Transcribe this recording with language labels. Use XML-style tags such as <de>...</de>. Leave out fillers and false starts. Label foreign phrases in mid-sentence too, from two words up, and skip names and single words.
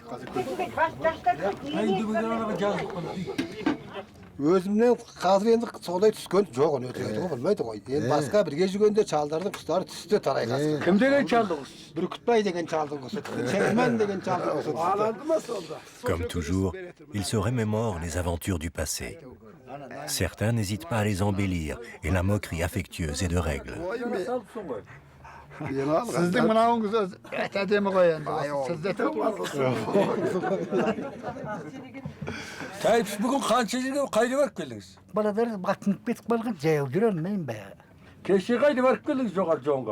<kk>Өзімнен қазір енді солай түскен жоқ оны өтірікті білмейді ғой. Енді басқа бірге жүргенде чалдардың құстары түсте тарайғасы. Кім деген чалды құс? Бүркітбай деген чалдың құсы, Шермен деген чалдың құсы. Аланды ма сонда?</kk> <fr>Comme toujours, ils se remémorent les aventures du passé. Certains n'hésitent pas à les embellir et la moquerie affectueuse est de règle.</fr> <kk>Сіздің мынауыңыз әдемі ғой енді. Сізде Тайып, бүгін қанша жерге қайда барып келдіңіз? Баладар батынып кетіп қалған, жаяу жүремін бе. Кеше қайда барып келдіңіз жоғары жоңға?</kk>